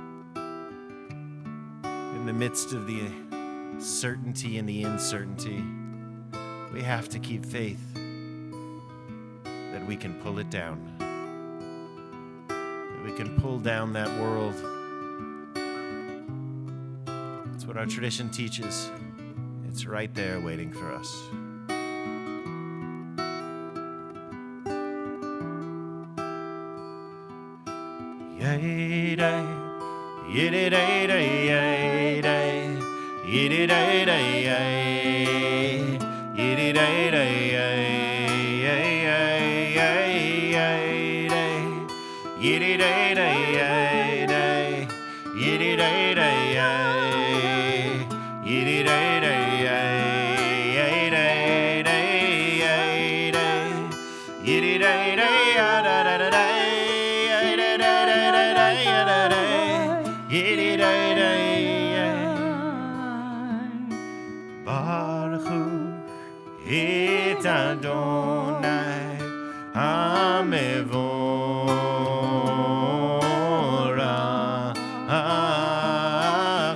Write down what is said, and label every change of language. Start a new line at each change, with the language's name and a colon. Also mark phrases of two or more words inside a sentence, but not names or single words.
English: In the midst of the certainty and the uncertainty, we have to keep faith that we can pull it down, that we can pull down that world. It's what our tradition teaches. It's right there waiting for us. Yay day, yiddy day day, yay day, yiddy day day, yay, yiddy day day, yay, yay, yay, day, yiddy day day, yay day, yiddy day day, yay, yiddy day day, yay, day day, yay day, yiddy day day, da da da da.
Hebrew: ברוך הוא את אדוני המבורך.